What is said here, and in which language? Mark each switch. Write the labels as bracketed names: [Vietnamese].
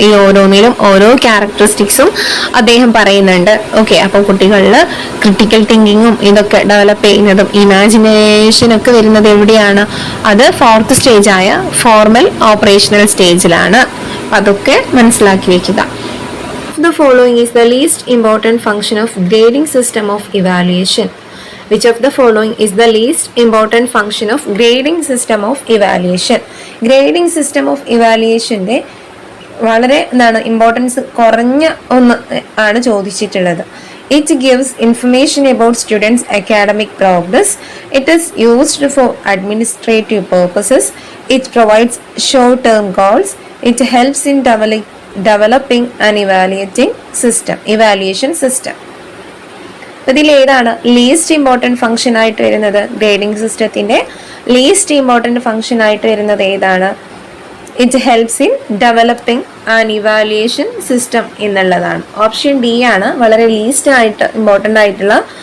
[Malayalam] ഈ ഓരോന്നിലും ഓരോ ക്യാരക്ടറിസ്റ്റിക്സും അദ്ദേഹം പറയുന്നുണ്ട്. ഓക്കെ, അപ്പൊ കുട്ടികളിൽ ക്രിട്ടിക്കൽ തിങ്കിങ്ങും ഇതൊക്കെ ഡെവലപ്പ് ചെയ്യുന്നതും ഇമാജിനേഷനൊക്കെ വരുന്നത് എവിടെയാണ്? അത് 4th സ്റ്റേജായ ഫോർമൽ ഓപ്പറേഷണൽ സ്റ്റേജിലാണ്. അതൊക്കെ മനസ്സിലാക്കി വെക്കുക. [English] The following is the least important function of grading system of evaluation. Which of the following is the least important function of grading system of evaluation? [Malayalam] Grading system of evaluationന്റെ വളരെ importance കുറഞ്ഞ ഒന്ന് ആണ് ചോദിച്ചിട്ടുള്ളത്. [English] It gives information about students' academic progress. It is used for administrative purposes. It provides short-term goals. It helps in developing an evaluation system. [Malayalam] ഇതിൽ ഏതാണ് least important function ആയിട്ട് വരുന്നത്? Grading സിസ്റ്റത്തിന്റെ ലീസ്റ്റ് ഇമ്പോർട്ടൻറ്റ് ഫംഗ്ഷൻ ആയിട്ട് വരുന്നത് ഏതാണ്? [English] it helps in developing an evaluation system [Malayalam] എന്നുള്ളതാണ്. Option D ആണ് വളരെ ലീസ്റ്റ് ആയിട്ട് ഇമ്പോർട്ടൻ്റ് ആയിട്ടുള്ള